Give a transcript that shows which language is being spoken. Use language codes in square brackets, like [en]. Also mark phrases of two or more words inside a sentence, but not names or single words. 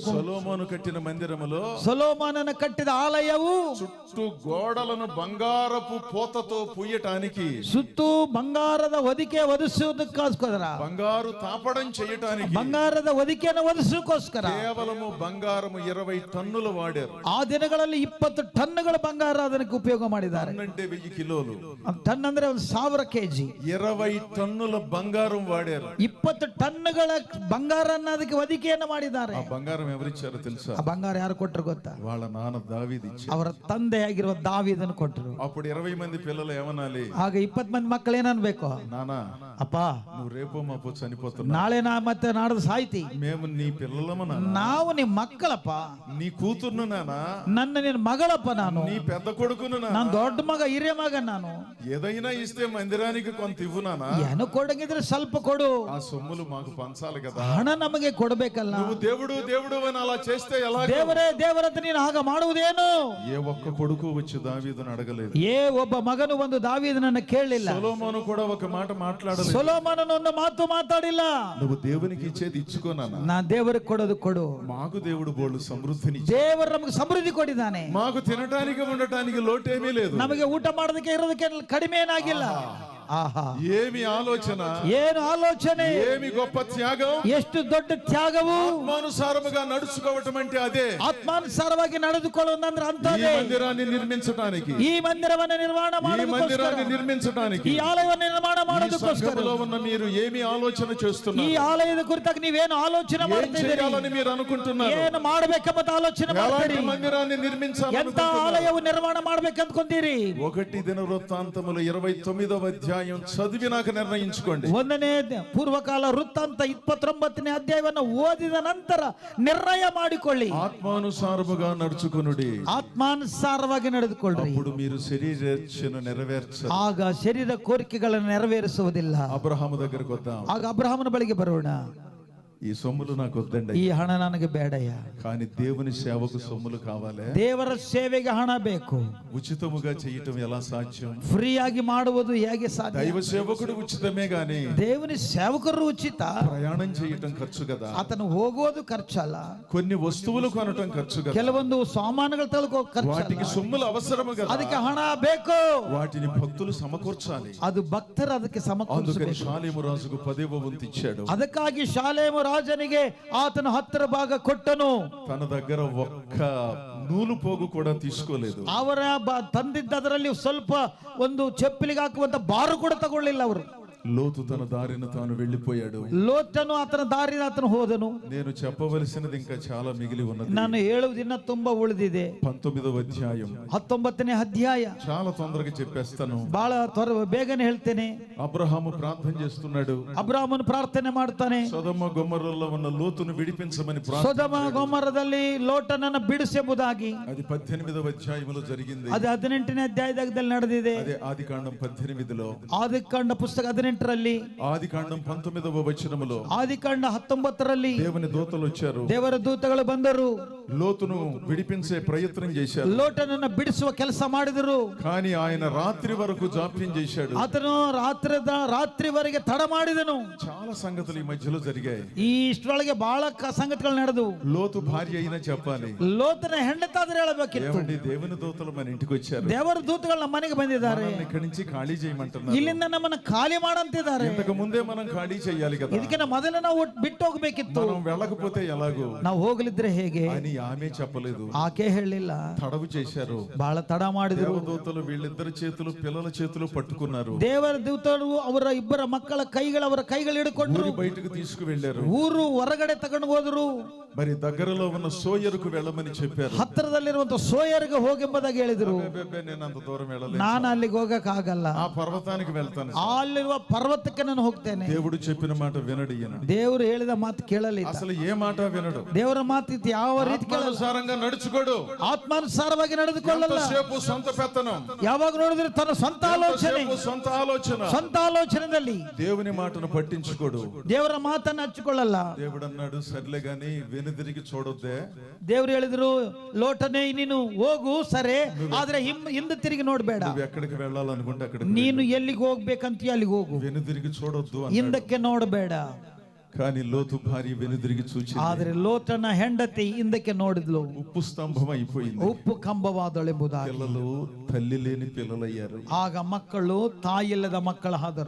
[te] సొలొమోను కట్టిన మందిరములో, [kn] ಸೊಲೊಮೋನನ ಕಟ್ಟಿದ ಆಲಯವು [te] చుట్టూ గోడలను బంగారపు పూతతో పూయటానికి, [kn] ಸುತ್ತು ಬಂಗಾರದ ಹೊದಿಕೆ ಒದಿಸುವುದಕ್ಕೋಸ್ಕರ, [te] బంగారు తాపడం చేయటానికి, [kn] ಬಂಗಾರದ ಹೊದಿಕೆಯನ್ನು ಒದಿಸೋಕ್ಕೋಸ್ಕರ [te] కేవలము బంగారము 20 టన్నులు వాడారు. [kn] ಆ ದಿನಗಳಲ್ಲಿ 20 ಟನ್ನುಗಳ ಬಂಗಾರ ಅದಕ್ಕೆ ಉಪಯೋಗ ಮಾಡಿದ್ದಾರೆ. [te] అంటే 1000 కిలోలు. [kn] ಟನ್ ಅಂದ್ರೆ 1000 kg. [te] 20 టన్నుల బంగారం వాడారు. [kn] 20 ಟನ್ನುಗಳ ಬಂಗಾರನ್ನ ಅದಕ್ಕೆ ಹೊದಿಕೆಯನ್ನು ಮಾಡಿದ್ದಾರೆ. [te] ఆ బంగారం ఎవరిచ్చారో తెలుసా? [kn] ಆ ಬಂಗಾರ ಯಾರು ಕೊಟ್ಟರು ಗೊತ್ತಾ? [te] వాళ్ళ నాన్న దావీదు ఇచ్చారు. [kn] ಅವರ ತಂದೆಯಾಗಿರುವ ದಾವೀದನು ಕೊಟ್ಟರು. [te] అప్పుడు 20 మంది పిల్లలు ఏమనాలి? [kn] ಆಗ 20 ಮಂದಿ ಮಕ್ಕಳು ಏನನ್ಬೇಕು? [te] నానా, [kn] ಅಪ್ಪ, [te] నువ్వు రేపో మాపో చనిపోతున్నావు, [kn] ನಾಳೆ ಮತ್ತೆ ನಾಡ್ದು ಸಾಯ್ತಿ, [te] మేము నీ పిల్లలము నాన్న, [kn] ನಾವು ನಿಮ್ ಮಕ್ಕಳಪ್ಪ, [te] నీ కూతుర్ను నానా, [kn] ನಿನ್ನ మಗಳಪ್ಪ, ನಾನು [te] నీ పెద్ద కొడుకును నానా, [kn] ನಾನು దೊಡ್ಡ ಮಗ, ಹಿರಿಯ ಮಗ ನಾನು, [te] ఏదైనా ఇస్తే మందిరానికి కొంత ఇవ్వు నానా, [kn] ಏನು ಕೊಡಂಗಿದ್ರೆ ಸ್ವಲ್ಪ ಕೊಡು, [te] ఆ సొమ్ములు మాకు పంచాలి కదా, [kn] ಹಣ ನಮಗೆ ಕೊಡಬೇಕಲ್ಲ. [te] నువ్వు దేవుడు దేవుడు అని అలా చేస్తే ఎలా? [kn] ದೇವರೇ ದೇವರಂತ ನೀನು ಹಾಗ ಮಾಡುವುದೇನು? [te] ఏ ఒక్క కొడుకు వచ్చి దావీదును అడగలేదు. [kn] ಒಬ್ಬ ಮಗನು ಒಂದು ದಾವೀದನನ್ನ ಕೇಳಲಿಲ್ಲ. [te] సొలొమోను కూడా ఒక మాట మాట్లాడలేదు. [kn] ಸೊಲೊಮೋನನ ಒಂದು ಮಾತು ಮಾತಾಡಿಲ್ಲ. [te] నువ్వు దేవునికి ఇచ్చేది ఇచ్చుకో నాన్న, [kn] ನಾನು ದೇವರಿಗೆ ಕೊಡೋದು ಕೊಡು. [te] మాకు దేవుడు బోళ్ళు సమృద్ధిని, [kn] ದೇವರು ನಮಗೆ ಸಮೃದ್ಧಿ ಕೊಟ್ಟಿದ್ದಾನೆ. [te] మాకు తినటానికి ఉండటానికి లోటేమీ లేదు. [kn] ನಮಗೆ ಊಟ ಮಾಡೋದಕ್ಕೆ ಇರೋದಕ್ಕೆ ಕಡಿಮೆ ಏನಾಗಿಲ್ಲ. ಆಹಾ, [te] ఏమి ఆలోచన, [kn] ಏನು ఆలోచನೆ, [te] ఏమి గొప్ప త్యాగం, [kn] ಎಷ್ಟು ದೊಡ್ಡ ತ್ಯಾಗವು. [te] ఆత్మానుసారముగా నడుచుకోవటం అంటే అదే. [kn] ಆತ್ಮಾನುಸಾರವಾಗಿ ನಡೆದುಕೊಳ್ಳುವುದಂದ್ರೆ [te] ఈ [kn] ಅಂತದೇ. [te] మందిరాన్ని నిర్మించడానికి, [kn] ಈ ಮಂದಿರವನ್ನು ನಿರ್ಮಾಣ [te] ఈ మందిరాన్ని [kn] ಮಾಡೋದಕ್ಕೋಸ್ಕರ, [te] నిర్మించడానికి, [kn] ಈ ಆಲಯವನ್ನು ನಿರ್ಮಾಣ [te] ఈ [kn] ಮಾಡೋದಕ್ಕೋಸ್ಕರ, [te] సంఘములో ఉన్న మీరు ఏమి ఆలోచన [kn] ಈ [te] చేస్తున్నారు? [kn] ಆಲಯದ ಕುರಿತಾಗಿ ನೀವೇನು ಆಲೋಚನೆ [te] ఏం [kn] ಮಾಡ್ತಿದ್ದೀರಿ? [te] చేయాలని మీరు అనుకుంటున్నారు? [kn] ಏನು ಮಾಡಬೇಕೆಂಬ ಆಲೋಚನೆ [te] ఎలాంటి [kn] ಮಾಡ್ತೀರಿ? [te] మందిరాన్ని [kn] ಎಂತ [te] నిర్మించాలనుకుంటున్నారు? [kn] ಆಲಯವು ನಿರ್ಮಾಣ ಮಾಡ್ಬೇಕಂದ್ಕೊಂತೀರಿ? [te] 1 దినవృత్తాంతములు 29వ అధ్యాయం చదివి నాకు నిర్ణయించుకోండి. [kn] 1ನೇ ಪೂರ್ವಕಾಲ ವೃತ್ತಾಂತ 29ನೇ ಅಧ್ಯಾಯವನ್ನು ಓದಿದ ನಂತರ ನಿರ್ಣಯ ಮಾಡಿಕೊಳ್ಳಿ. [te] ఆత్మానుసారముగా నడుచుకొనుడి, [kn] ಆತ್ಮಾನುಸಾರವಾಗಿ ನಡೆದುಕೊಳ್ಳ್ರಿ. [te] అప్పుడు మీరు శరీరేచ్ఛను నెరవేర్చరు. [kn] ಆಗ ಶರೀರ ಕೋರಿಕೆಗಳನ್ನು ನೆರವೇರಿಸುವುದಿಲ್ಲ. [te] అబ్రహాము దగ్గరకు వద్దాం. [kn] ಆಗ ಅಬ್ರಹಾಮನ ಬಳಿಗೆ ಬರೋಣ. [te] ఈ సొమ్ములు నాకు వద్దండి, [kn] ಈ ಹಣ ನನಗೆ ಬೇಡಯ್ಯ, [te] కానీ దేవుని సేవకు సొమ్ములు కావాలి. [kn] ದೇವರ ಸೇವೆಗೆ ಹಣ ಬೇಕು. [te] ఉచితముగా చేయటం ఎలా సాధ్యం? [kn] ಫ್ರೀ ಆಗಿ ಮಾಡುವುದು ಹೇಗೆ ಸಾಧ್ಯ? [te] దైవ సేవకుడు ఉచితమే గాని [kn] దేవుని సేవಕರು ಉಚಿತ, [te] ప్రయాణం చేయటం ఖర్చు కదా. [kn] ಆತನು ಹೋಗೋದು ಖರ್ಚಲ್ಲ, [te] కొన్ని వస్తువులు కొనటం ఖర్చు కదా. [kn] ಕೆಲವೊಂದು ಸಾಮಾನುಗಳು ತಲುಕೋ [te] వాటికి [kn] ಖರ್ಚು, [te] సొమ్ములు అవసరము కదా. [kn] ಅದಕ್ಕೆ ಹಣ ಬೇಕು. [te] వాటిని భక్తులు సమకూర్చాలి. [kn] ಅದು ಭಕ್ತರು ಅದಕ್ಕೆ [te] అందుకని [kn] ಸಮಕೂರಿಸಬೇಕು. [te] షాలేము రాజుకు 10వ వంతు ఇచ్చాడు. [kn] ಅದಕ್ಕಾಗಿ ಶಾಲೇಮ ರಾಜನಿಗೆ ಆತನು 10 ಭಾಗ ಕೊಟ್ಟನು. [te] తన దగ్గర ఒక్క నూలు పోగు కూడా తీసుకోలేదు. [kn] ಅವರ ತಂದಿದ್ದದರಲ್ಲಿ ಸ್ವಲ್ಪ ಒಂದು ಚೆಪ್ಪಲಿಗೆ ಹಾಕುವಂತ ಬಾರು ಕೂಡ ತಗೊಳ್ಳಿಲ್ಲ ಅವರು. [te] లోతు తన దారిన తాను వెళ్ళిపోయాడు. [kn] ಲೋಟನು ಆತನ ದಾರಿನ ಆತನು ಹೋದನು. [te] నేను చెప్పవలసినది ఇంకా చాలా మిగిలి ఉన్నది. [kn] ನಾನು ಹೇಳುವುದಿನ್ನ ತುಂಬಾ ಉಳಿದಿದೆ. [te] 19వ అధ్యాయం [kn] 19ನೇ ಅಧ್ಯಾಯ [te] చాలా తొందరగా చెప్పేస్తాను. [kn] ಬಹಳ ಬೇಗನೆ ಹೇಳ್ತೇನೆ. [te] అబ్రహాము ప్రార్థన చేస్తున్నాడు. [kn] ಅಬ್ರಾಹ್ಮನು ಪ್ರಾರ್ಥನೆ ಮಾಡ್ತಾನೆ. [te] సొదొమ గొమొర్రాలో ఉన్న లోతును విడిపించమని [kn] ಸೊದೊಮ ಗೊಮೊರದಲ್ಲಿ ಲೋಟನನ್ನು ಬಿಡಿಸೆಂಬುದಾಗಿ. [te] అది 18వ అధ్యాయంలో జరిగింది. [kn] ಅದು 18ನೇ ಅಧ್ಯಾಯದಲ್ಲಿ ನಡೆದಿದೆ. [te] అదే ఆదికాండం 18లో, [kn] ಆದಿಕಾಂಡ ಪುಸ್ತಕ 18ರಲ್ಲಿ, [te] ఆదికాండం 19వ వచనములో [kn] ಆದಿಕಾಂಡ 19ರಲ್ಲಿ [te] దేవుని దూతలు వచ్చారు. [kn] ದೇವರ ದೂತಗಳು ಬಂದರು. [te] లోతును విడిపించే ప్రయత్నం చేశారు. [kn] ಲೋಟನನ್ನು ಬಿಡಿಸುವ ಕೆಲಸ ಮಾಡಿದರು. [te] కానీ ఆయన రాత్రి వరకు జాప్యం చేశాడు. [kn] ಆತನು ರಾತ್ರಿವರೆಗೆ ತಡ ಮಾಡಿದನು. [te] చాలా సంగతులు ఈ మధ్యలో జరిగాయి. [kn] ಈ ಇಷ್ಟರೊಳಗೆ ಬಹಳ ಸಂಗತಿಗಳು ನಡೆದವು. [te] లోతు భార్య అయినా చెప్పాలి. [kn] ಲೋತನ ಹೆಂಡತಾದ್ರೆ ಹೇಳಬೇಕಿತ್ತು. [te] ఏమండి, దేవుని దూతలు మన ఇంటికి వచ్చారు, [kn] ದೇವರ ದೂತಗಳು ನಮ್ಮ ಮನೆಗೆ ಬಂದಿದ್ದಾರೆ, [te] మనల్ని ఇక్కడి నుంచి ఖాళీ చేయమంటున్నారు. [kn] ಇಲ್ಲಿಂದ ನಮ್ಮನ್ನ ಖಾಲಿ ಮಾಡಂತ ಅಂತಿದ್ದಾರೆ. [te] ఇంతకు ముందే మనం ఖాళీ చేయాలి కదా, [kn] ಇದಕ್ಕಿಂತ ಮೊದಲೇ ನಾವು ಬಿಟ್ಟು ಹೋಗ್ಬೇಕಿತ್ತು. [te] మనం వెళ్ళకపోతే ఎలాగో [kn] ನಾವು ಹೋಗಲಿದ್ರೆ ಹೇಗೆ [te] అని ఆమె చెప్పలేదు, [kn] ಆಕೆ ಹೇಳಿಲ್ಲ. [te] తడవు చేశారు. [kn] ಬಹಳ ತಡ ಮಾಡಿದ್ರು. [te] దేవదూతలు వీళ్ళిద్దరి చేతులు పిల్లల చేతులు పట్టుకున్నారు. [kn] ದೇವರ ದೂತರು ಅವರ ಇಬ್ಬರ ಮಕ್ಕಳ ಅವರ ಕೈಗಳು ಹಿಡ್ಕೊಂಡ್ರು. [te] ఊరి బయటకు తీసుకువెళ్లారు. [kn] ಊರು ಹೊರಗಡೆ ತಗೊಂಡು ಹೋದ್ರು. [te] మరి దగ్గరలో ఉన్న సోయరుకు వెళ్ళమని చెప్పారు. [kn] ಹತ್ತಿರದಲ್ಲಿರುವಂತ ಸೋಯರ್ಗೆ ಹೋಗೆಂಬುದಾಗಿ ಹೇಳಿದ್ರು. [te] నేను అంత దూరం వెళ్ళలేదు, [kn] ನಾನು ಅಲ್ಲಿಗೆ ಹೋಗಕ್ ಆಗಲ್ಲ, [te] ఆ పర్వతానికి వెళ్తాను. [kn] ಅಲ್ಲಿರುವ ಪರ್ವತಕ್ಕೆ ನಾನು ಹೋಗ್ತೇನೆ. [te] దేవుడు చెప్పిన మాట వినడు ఈయన. [kn] ದೇವರು ಹೇಳಿದ ಮಾತು ಕೇಳಲಿಲ್ಲ. [te] అసలు ఏ మాట వినడు. [kn] ದೇವರ ಮಾತು ಯಾವ ರೀತಿ [te] ఆత్మానుసారంగా నడుచుకోడు. [kn] ಆತ್ಮಾನುಸಾರವಾಗಿ ನಡೆದುಕೊಳ್ಳಲ್ಲ. [te] ఎంతసేపు సొంత పెత్తనం, [kn] ಯಾವಾಗ ನೋಡಿದ್ರೆ ತನ್ನ ಸ್ವಂತ ಆಲೋಚನೆ, [te] సొంత ఆలోచన, [kn] ಸ್ವಂತ ಆಲೋಚನೆಯಲ್ಲಿ [te] దేవుని మాటను పట్టించుకోడు. [kn] ದೇವರ ಮಾತನ್ನು ಹಚ್ಚಿಕೊಳ್ಳಲ್ಲ. [te] దేవుడు అన్నాడు, సర్లే గాని వెనుదిరిగి చూడొద్దే. [kn] ದೇವರು ಹೇಳಿದ್ರು, ಲೋಟನೇ ನೀನು ಹೋಗು ಸರಿ, ಆದ್ರೆ ಹಿಂದೆ ತಿರುಗಿ ನೋಡ್ಬೇಡ. [te] నువ్వు ఎక్కడికి వెళ్ళాలనుకుంటే అక్కడికి [kn] ನೀನು ಎಲ್ಲಿಗೆ ಹೋಗ್ಬೇಕಂತೀಯ ಅಲ್ಲಿಗೆ ಹೋಗು, [te] వెనుదిరిగి చూడొద్దు. [kn] ಹಿಂದಕ್ಕೆ ನೋಡಬೇಡ. [te] కానీ లోతు భార్య వెనుదిరిగి చూచింది. [kn] ಆದ್ರೆ ಲೋಟನ ಹೆಂಡತಿ ಹಿಂದಕ್ಕೆ ನೋಡಿದ್ಲು, [te] ఉప్పు స్తంభం అయిపోయింది. [kn] ಉಪ್ಪು ಕಂಬವಾದಳೆಂಬುದಾಗಿ. [te] పిల్లలు తల్లి లేని పిల్లలయ్యారు. [kn] ಆಗ ಮಕ್ಕಳು ತಾಯಿಲ್ಲದ ಮಕ್ಕಳಾದರು.